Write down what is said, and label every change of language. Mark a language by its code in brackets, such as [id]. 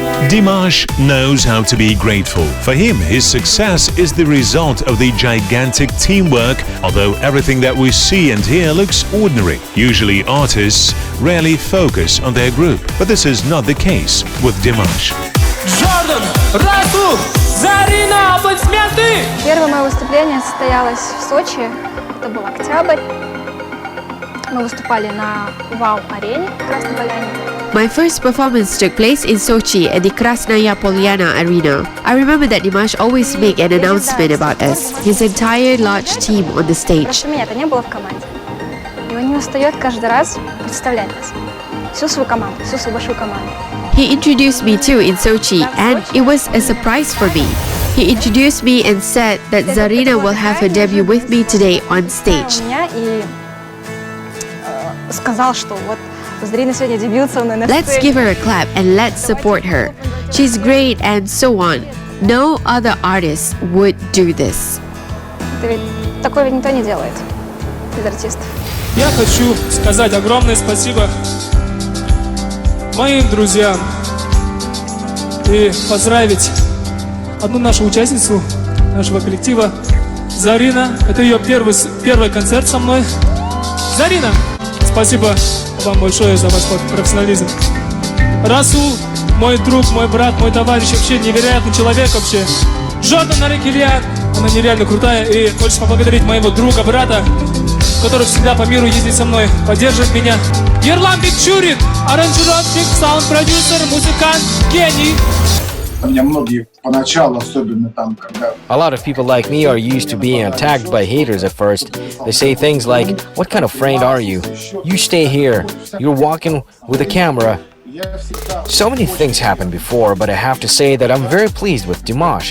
[en] Dimash knows how to be grateful. For him, his success is the result of the gigantic teamwork, although everything that we see and hear looks ordinary. Usually artists rarely focus on their group, but this is not the case with Dimash. [ru] Первое мое выступление состоялось в Сочи. Это был октябрь. Мы выступали на Вау-арене в Красной Поляне. [en] My first performance took place in Sochi at the Krasnaya Polyana Arena. I remember that Dimash always make an announcement about us, his entire large team on the stage. [ru] Раньше меня-то не было в команде. И он не устает каждый раз представлять нас. Всю свою команду, всю свою большую команду. [en] He introduced me too in Sochi, and it was a surprise for me. He introduced me and said that Zarina will have her debut with me today on stage. [ru] Сказал, что вот Зарина сегодня дебют со мной на сцене. [en] Let's give her a clap and let's support her. She's great and so on. No other artist would do this. [ru] Такое ведь никто не делает из артистов. Я хочу сказать огромное спасибо моим друзьям и поздравить одну нашу участницу нашего коллектива, Зарина. Это ее первый концерт со мной. Зарина, спасибо вам большое за ваш профессионализм. Расул, мой друг, мой брат, мой товарищ, вообще невероятный человек вообще. Жордан Арекельян, она нереально крутая. И хочется поблагодарить моего друга, брата, который всегда по миру ездит со мной, поддерживает меня. Ерлан Бекчурин, аранжировщик, саунд-продюсер, музыкант, гений. [en] A lot of people like me are used to being attacked by haters at first. They say things like, "What kind of friend are you? You stay here. You're walking with a camera." So many things happened before, but I have to say that I'm very pleased with Dimash.